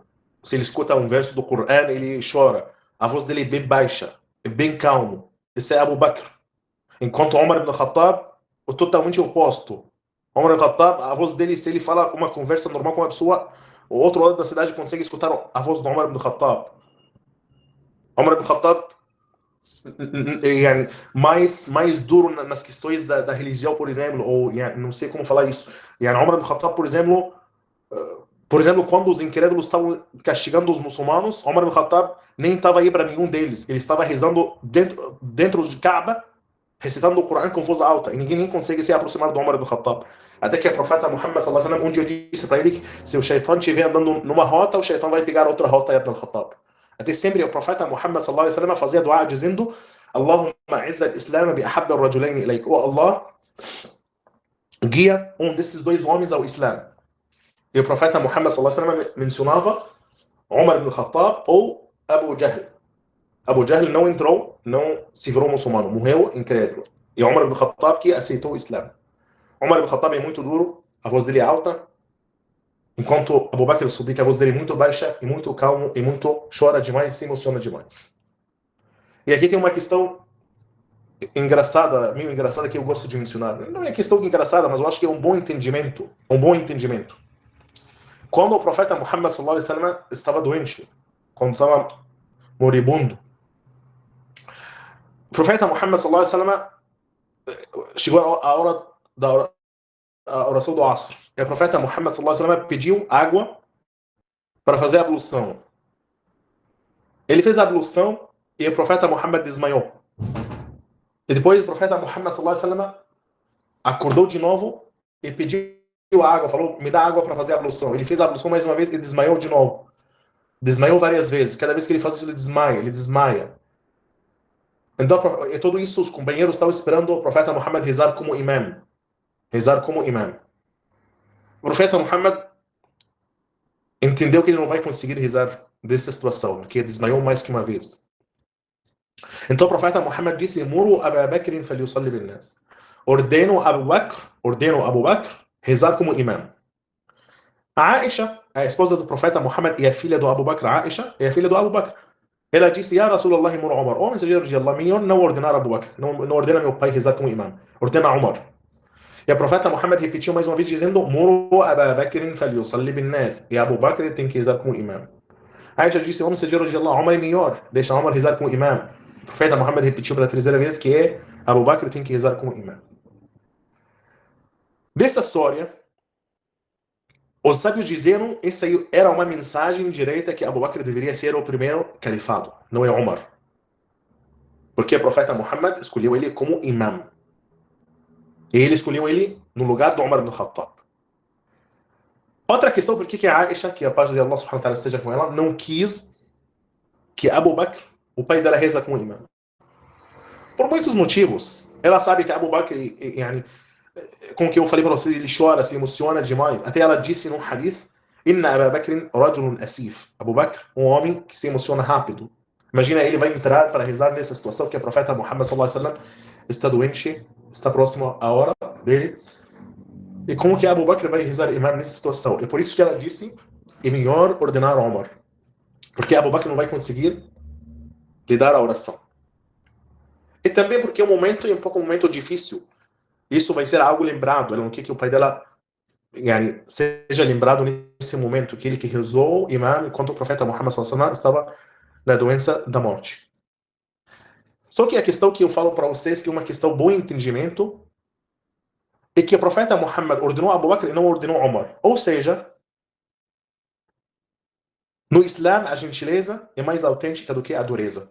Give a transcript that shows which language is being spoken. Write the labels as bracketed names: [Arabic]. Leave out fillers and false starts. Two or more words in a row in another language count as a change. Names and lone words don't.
[Portuguese] Se ele escuta um verso do Corão, ele chora. A voz dele é bem baixa, é bem calmo. Esse é Abu Bakr. Enquanto Omar ibn Khattab, o totalmente oposto. Omar ibn Khattab, a voz dele, se ele fala uma conversa normal com uma pessoa, o outro lado da cidade consegue escutar a voz do Omar ibn Khattab. Omar ibn Khattab mais duro nas questões da religião, por exemplo, ou não sei como falar isso. Omar ibn Khattab, por exemplo, quando os incrédulos estavam castigando os muçulmanos, Omar ibn Khattab nem estava aí para nenhum deles. Ele estava rezando dentro de Kaaba, recitando o Corão com voz alta, e ninguém nem consegue se aproximar do Omar ibn Khattab. Até que o profeta Muhammad [Arabic] صلى الله عليه وسلم [Portuguese] um dia disse para ele que se o Shaitan estiver andando numa rota, o Shaitan vai pegar outra rota, Ibn Khattab. Até sempre o profeta Muhammad [Arabic] صلى الله عليه وسلم [Portuguese] fazia dua dizendo: [Arabic] اللهم أعز الإسلام بأحب الرجلين إليك. [Portuguese] Oh Allah, guia um desses dois homens ao Islã. E o profeta Muhammad [Arabic] صلى الله عليه وسلم [Portuguese] mencionava Omar ibn Khattab ou Abu Jahl. Abu Jahl não entrou, não se virou muçulmano, morreu incrédulo. E Omar ibn Khattab que aceitou o Islã. Omar ibn Khattab é muito duro, a voz dele é alta, enquanto Abu Bakr al-Siddiq, a voz dele é muito baixa e muito calmo e muito chora demais e se emociona demais. E aqui tem uma questão engraçada, meio engraçada, que eu gosto de mencionar. Não é questão engraçada, mas eu acho que é um bom entendimento. Um bom entendimento. Quando o profeta Muhammad [Arabic] صلى الله عليه وسلم [Portuguese] estava doente, quando estava moribundo, o profeta Muhammad [Arabic] صلى الله عليه وسلم [Portuguese] chegou a hora da oração do Asr. E o profeta Muhammad [Arabic] صلى الله عليه وسلم [Portuguese] pediu água para fazer a ablução. Ele fez a ablução e o profeta Muhammad desmaiou. E depois o profeta Muhammad [Arabic] صلى الله عليه وسلم [Portuguese] acordou de novo e pediu água, falou: me dá água para fazer a ablução. Ele fez a ablução mais uma vez e desmaiou de novo. Desmaiou várias vezes. Cada vez que ele faz isso, ele desmaia. Então, e tudo isso, os companheiros estavam esperando o profeta Muhammad rezar como imam. Rezar como imam. O profeta Muhammad entendeu que ele não vai conseguir rezar dessa situação, porque desmaiou mais que uma vez. Então o profeta Muhammad disse: [Arabic] مروا أبا بكر فليصل بالناس. [Portuguese] Ordeno Abu Bakr rezar como imam. A Aisha, a esposa do profeta Muhammad e a filha do Abu Bakr, Aisha, é a filha do Abu Bakr. Ela disse: [Arabic] يا رسول الله مر عمر. [Portuguese] Oh, mensageiro de Allah, melhor não ordenar Abu Bakr. Não ordena meu pai rezar como imam. Ordena Umar. E o profeta Muhammad repetiu mais uma vez dizendo: [Arabic] مروا أبا بكر فليصل بالناس. [Portuguese] E Abu Bakr tem que rezar como imam. Aisha disse: O mensageiro de Allah, Umar é melhor. Deixa Umar rezar como imam. O profeta Muhammad repetiu pela terceira vez que Abu Bakr tem que rezar como imam. Dessa história, os sábios dizeram que essa era uma mensagem direta que Abu Bakr deveria ser o primeiro califado, não é Umar. Porque o profeta Muhammad escolheu ele como imam. E ele escolheu ele no lugar do Umar ibn Khattab. Outra questão, por que a Aisha, que a paz de Allah [Arabic] سبحانه وتعالى [Portuguese] esteja com ela, não quis que Abu Bakr, o pai dela, reza como imam? Por muitos motivos. Ela sabe que Abu Bakr, com o que eu falei para você, ele chora, se emociona demais. Até ela disse num hadith: [Arabic] إن أبا بكر رجل أسيف. [Portuguese] Abu Bakr, um homem que se emociona rápido. Imagina, ele vai entrar para rezar nessa situação que o profeta Muhammad [Arabic] صلى الله عليه وسلم [Portuguese] está doente, está próximo à hora dele. E como que Abu Bakr vai rezar imam nessa situação? É por isso que ela disse: é melhor ordenar Omar. Porque Abu Bakr não vai conseguir lhe dar a oração. E também porque o momento é um pouco um momento difícil. Isso vai ser algo lembrado. Ela não quer que o pai dela seja lembrado nesse momento que ele que rezou o imã enquanto o profeta Muhammad [Arabic] صلى الله عليه وسلم [Portuguese] estava na doença da morte. Só que a questão que eu falo para vocês, que é uma questão bom entendimento, é que o profeta Muhammad ordenou Abu Bakr e não ordenou Omar. Ou seja, no Islã, a gentileza é mais autêntica do que a dureza.